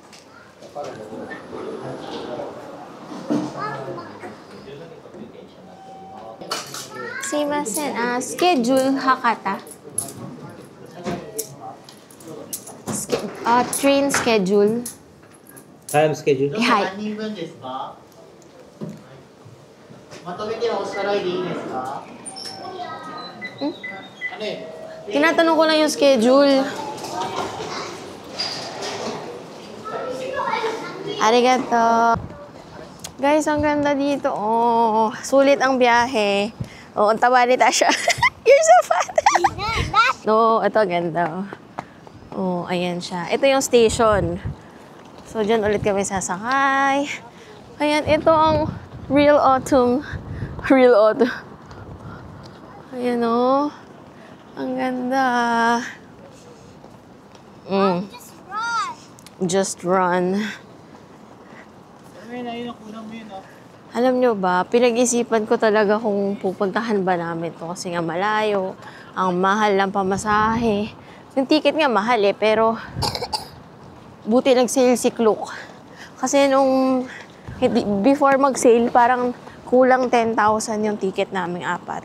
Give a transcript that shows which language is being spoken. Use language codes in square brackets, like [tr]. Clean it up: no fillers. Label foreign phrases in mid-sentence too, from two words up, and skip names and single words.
[ja] Simasen, schedule Hakata. [en] Train schedule. Time schedule. Hi. [ja] 何人分ですか？まとめておさらいでいいですか？ [tl] Tinatanong ko lang yung schedule. [ja] Arigato. [tl] Guys, ang ganda dito. Oh, sulit ang biyahe. Oh, ang taba ni Tasha. [en] You're so fat. [tl] No, ito ganda. Oh, ayan siya. Ito yung station. So, dyan ulit kami sasakay. Ayan, ito ang [en] Real Autumn. Real Autumn. [tl] Ayan, oh. Ang ganda. [en] Just run. [tl] Alam nyo ba, pinag-isipan ko talaga kung pupuntahan ba namin to kasi nga malayo. Ang mahal ng pamasahe. Yung ticket nga mahal pero buti nag-sale si Klook. Kasi nung before mag-sale, parang kulang 10,000 yung ticket namin 4.